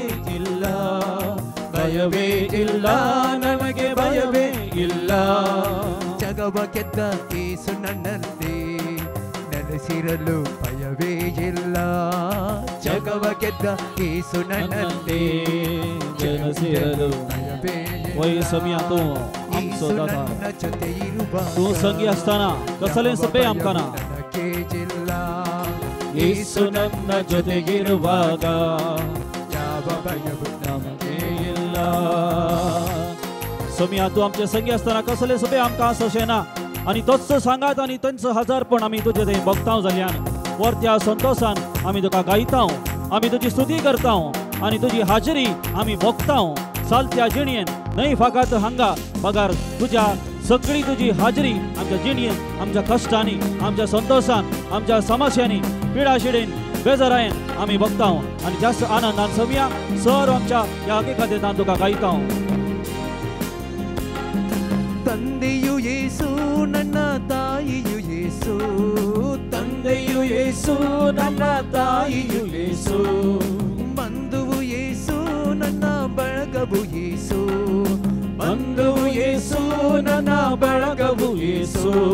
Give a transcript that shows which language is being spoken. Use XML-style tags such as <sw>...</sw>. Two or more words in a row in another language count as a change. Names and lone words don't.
<kn>ಇಲ್ಲ, ಭಯವೇ ಇಲ್ಲ ನನಗೆ, ಭಯವೇ ಇಲ್ಲ. ಜಗವ ಗೆದ್ದ ಯೇಸು ನನ್ನಲ್ಲಿ ನೆಲೆಸಿರಲು ಭಯವೇ ಇಲ್ಲ. ಜಗವ ಗೆದ್ದ ಯೇಸು ನನ್ನಲ್ಲಿ ನೆಲೆಸಿರಲು ಭಯವೇ</kn> <kok>वय सम्या तू</kok> <kn>ಯೇಸು ನನ್ನ ಜೊತೆ ಇರುವಾಗ</kn> <kok>तू संगी असताना कसले सपे आमकाना.</kok> <kn>ನನಗೆ ಇಲ್ಲ. ಯೇಸು ನನ್ನ ಜೊತೆಗಿರುವಾಗ ಯಾವ ಭಯವು ನಮಗೆ ಇಲ್ಲ.</kn> <kok>सम्या तू आमचे संगी असताना कसले सपे आमकां सशेना आणि तोच सांगात आणि त्यांचं हजारपण आम्ही तुझे थंय भोगतांव जाल्यान वर्त्या संतोषान आम्ही तुका गायतांव, आम्ही तुझी स्तुती करतांव आणि तुझी हाजरी आम्ही भोगतांव. चालत्या जिणयेन नाही फाकात हांगा पगार तुझ्या सगळी तुझी हाजरी आमच्या जिणयेन, आमच्या कष्टांनी, आमच्या संतोषान, आमच्या समस्यांनी, पिडाशिडेन, बेजारायेन आम्ही भोगतांव आणि जास्त आनंदान सम्या सर्व आमच्या या हकीकतेंत तुका गायतांव.</kok> <kn>ತಂದೆಯು ಯೇಸು ನನ್ನ ತಾಯಿಯು ಯೇಸು. ತಂದೆಯು ಯೇಸು ನನ್ನ ತಾಯಿಯು ಯೇಸು. ಬಂಧುವು ಯೇಸು ನನ್ನ ಬಳಗವು ಯೇಸು. ಬಂಧುವು ಯೇಸು ನನ್ನ ಬಳಗವು ಯೇಸು.</kn>